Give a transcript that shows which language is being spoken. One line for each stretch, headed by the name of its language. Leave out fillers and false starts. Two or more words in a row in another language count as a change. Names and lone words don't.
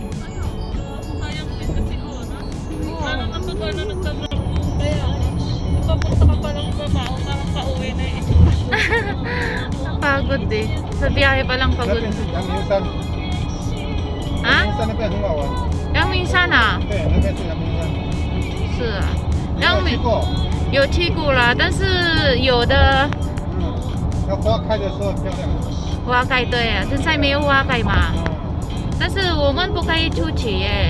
Filipino: Sayang din kasi ko, no? Parang kapag ano nagtatrabaho mo, kaya papunta ka pa lang trabaho, parang pauwi na eh. Pagod eh. Sa biyahe pa lang
Chinese: 那
Filipino: pagod.
Chinese: 边是阳明山。 Ha? 阳明山那边很好玩。 Yangmingshan啊？对，那边是阳明山。是啊。你有去过？有去过啦，但是有的那花开的时候很漂亮。花开对啊，现在没有花开嘛。但是我们不可以出去耶。